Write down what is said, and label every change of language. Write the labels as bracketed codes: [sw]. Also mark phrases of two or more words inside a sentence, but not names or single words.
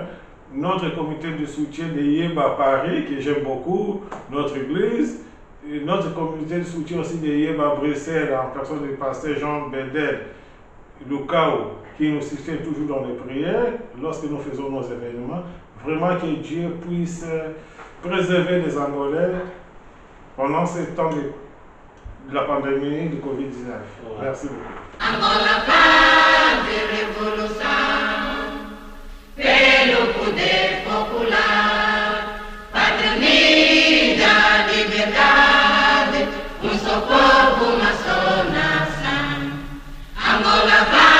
[fr] Notre comité de soutien de Yéba Paris, que j'aime beaucoup, notre église, et notre comité de soutien aussi de Yéba Bruxelles, en personne du pasteur Jean Bedel Lucao, qui nous soutient toujours dans les prières lorsque nous faisons nos événements. Vraiment que Dieu puisse préserver les Angolais pendant ce temps de la pandémie du Covid-19. Merci beaucoup. [pt] Angola paz e revolução, pelo poder popular, patria unida, liberdade. alguma só nação. Angola